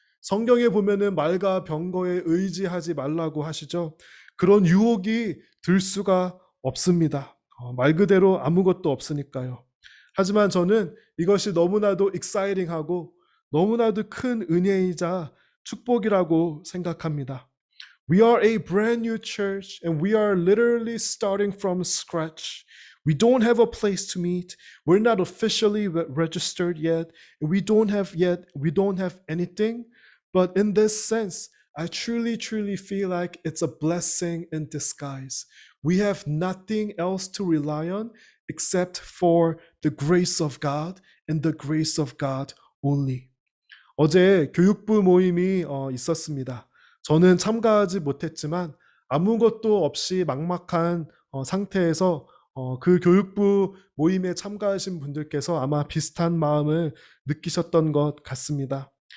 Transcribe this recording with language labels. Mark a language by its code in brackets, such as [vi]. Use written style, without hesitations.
[ko] 성경에 보면은 말과 병거에 의지하지 말라고 하시죠. 그런 유혹이 들 수가 없습니다. 말 그대로 아무것도 없으니까요. 하지만 저는 이것이 너무나도 exciting하고 너무나도 큰 은혜이자 축복이라고 생각합니다. [en] We are a brand new church and we are literally starting from scratch. We don't have a place to meet. We're not officially registered yet. We don't have anything. But in this sense, I truly feel like it's a blessing in disguise. We have nothing else to rely on except for the grace of God and the grace of God only. [ko] 어제 교육부 모임이 있었습니다. 저는 참가하지 못했지만 아무것도 없이 막막한 상태에서 그 교육부 모임에 참가하신 분들께서 아마 비슷한 마음을 느끼셨던 것 같습니다.